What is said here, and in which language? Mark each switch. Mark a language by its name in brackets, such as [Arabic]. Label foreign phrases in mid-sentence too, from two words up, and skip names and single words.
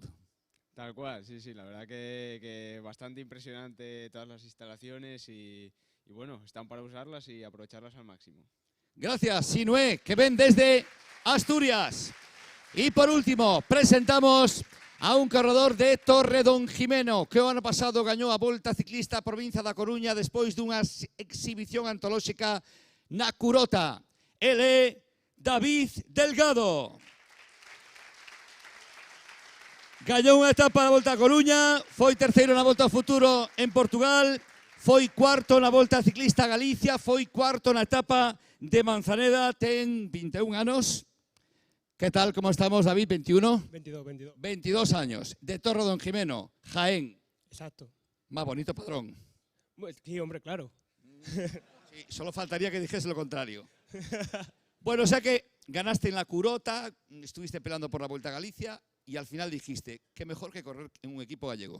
[Spanish] Tal cual, sí, sí, la verdad que bastante impresionante todas las instalaciones y bueno, están para usarlas y aprovecharlas al máximo. Gracias, Sinué, que ven desde Asturias. Y por último, presentamos a un corredor de Torredonjimeno, [Galician] que o ano pasado gañou a Volta Ciclista Provincia da Coruña despois dunha exhibición antolóxica na Curota. El é David Delgado. Gañou unha etapa da Volta a Coruña, foi terceiro na Volta ao Futuro en Portugal, foi cuarto na Volta Ciclista a Galicia, foi cuarto na etapa de Manzaneda, ten 21 anos. [Spanish] ¿Qué tal? ¿Cómo estamos, David? ¿21? 22. 22 años. De Torredonjimeno, Jaén. Exacto. Más bonito padrón. Sí, hombre, claro. Sí, solo faltaría que dijese lo contrario. Bueno, o sea que ganaste en la Curota, estuviste peleando por la Vuelta a Galicia y al final dijiste, qué mejor que correr en un equipo gallego.